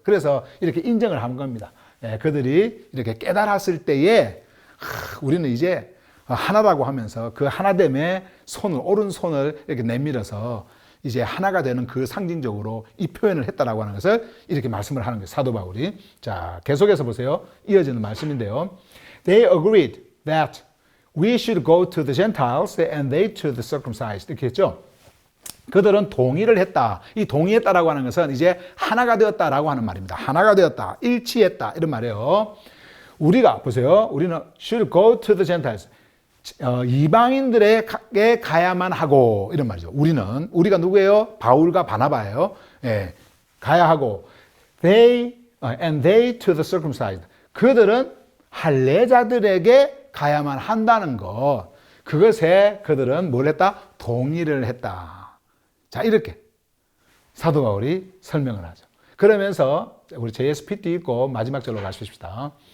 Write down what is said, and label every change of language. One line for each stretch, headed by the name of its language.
Korean: 그래서 이렇게 인정을 한 겁니다. 그들이 이렇게 깨달았을 때에 우리는 이제 하나라고 하면서 그 하나됨의 손을, 오른손을 이렇게 내밀어서 이제 하나가 되는 그 상징적으로 이 표현을 했다라고 하는 것을 이렇게 말씀을 하는 거예요. 사도 바울이. 자, 계속해서 보세요. 이어지는 말씀인데요.
English: They agreed that we should go to the Gentiles and they to the circumcised.
Korean: 이렇게 했죠. 그들은 동의를 했다. 이 동의했다라고 하는 것은 이제 하나가 되었다라고 하는 말입니다. 하나가 되었다. 일치했다. 이런 말이에요. 우리가 보세요. 우리는
English: should go to the Gentiles.
Korean: 이방인들에게 가야만 하고 이런 말이죠. 우리가 누구예요? 바울과 바나바예요. 예, 가야 하고
English: and they to the circumcised.
Korean: 그들은 할례자들에게 가야만 한다는 것. 그것에 그들은 뭘 했다? 동의를 했다. 자, 이렇게 사도 바울이 설명을 하죠. 그러면서 우리 JSPT 읽고 마지막 절로 가십시다.